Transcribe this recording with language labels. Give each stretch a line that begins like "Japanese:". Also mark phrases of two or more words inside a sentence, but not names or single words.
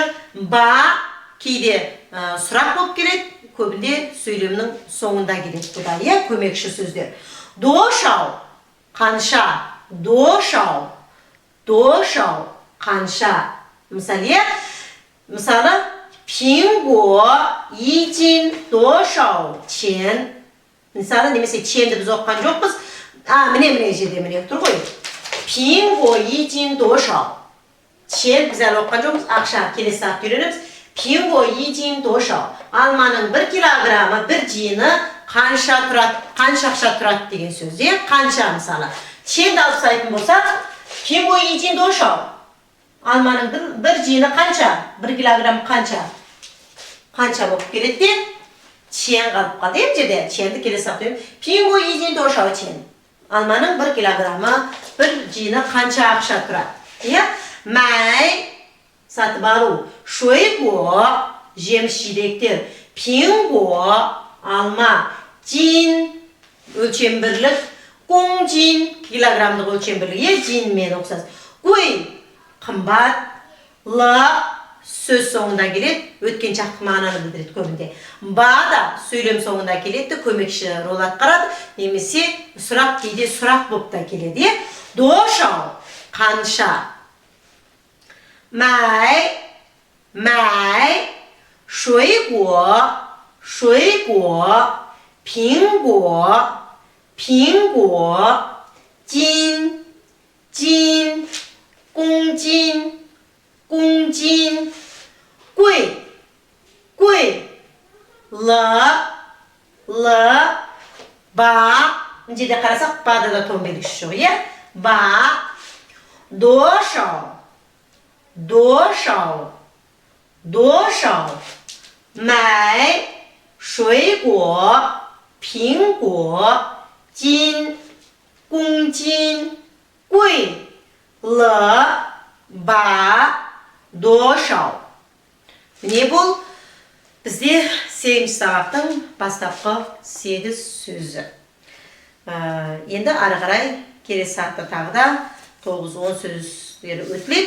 Kazakh: Ба кейде сұрақ болып келеді, көбінде сөйлемнің соңында келеді. Бұда көмекші сөздер. Дошау қанша. Дошау қанша. Мысалы,
Chinese: 苹果一斤多少钱?
Kazakh: Мысалы, немесе ченді біз оққан жоқпыз. Міне жерде міне тұр ғой.
Chinese: 苹果一斤多少?
Kazakh: Чен біз әлі оққан жоқпыз. Ақша келесі сағат үйренеміз.
Chinese: 苹果一斤多少?
Kazakh: Алманың 1 килограммы, 1 жиыны қанша тұрады? Қанша ақша тұрады деген сөз. Қанша мысалы. Ченді алып сайтын болсақ,
Chinese: 苹果一斤多少?
Kazakh: Алманың 1 жиыны қанша? 1 килограмм қанша? Қанша болып келеді де? Чен қалып қалды. Жерде ченді келесі сағат үйренеміз.
Chinese: 苹果一斤多少钱?
Kazakh: Алманың 1 килограммы, 1 жиыны қанша ақша тұрады? Мәй сатып алу. 水果 жеміс-жидектер. 苹果алма. 斤 өлшем бірлік. 公斤 килограммдық өлшем бірлігі. Жинмен ұқсас. 贵қымбат. Сөз соңында келеді, өткен шақты мағынаны білдіреді көбінде. Ба да сөйлем соңында келеді, көмекші рол атқарады, немесе сұрақ кейде сұрақ болып та келеді.
Chinese: Дошау қанша. 买 水果 苹果 斤 公斤 贵 吧.
Kazakh: Мына жерде қарасақ, бада да тон белгісі жоқ.
Chinese: 吧。多少. 买 水果 苹果 斤 公斤 贵 吧.
Kazakh: Дошау. Міне бұл бізде 8 сағаттың бастапқы 8 сөзі. Енді ары қарай келесі сағатта тағы да 9-10 сөздері өтіледі.